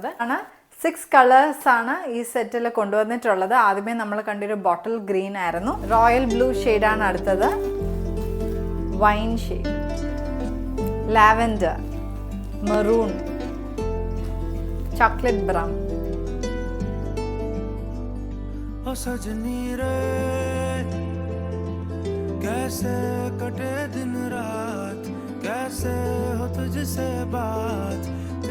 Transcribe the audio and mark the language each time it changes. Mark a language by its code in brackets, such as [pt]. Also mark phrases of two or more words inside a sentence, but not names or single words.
[ml] 6 കളേഴ്സ് ആണ് ഈ സെറ്റിൽ കൊണ്ടുവന്നിട്ടുള്ളത്. ആദ്യമേ നമ്മൾ കണ്ടൊരു ബോട്ടിൽ ഗ്രീൻ ആയിരുന്നു. [en] royal blue [ml] ഷെയ്ഡാണ് അടുത്തത്. [en] wine shade, lavender, maroon, chocolate brown. [hi] ओ सजनी रे कैसे कटे दिन रात, कैसे हो तुझसे बात,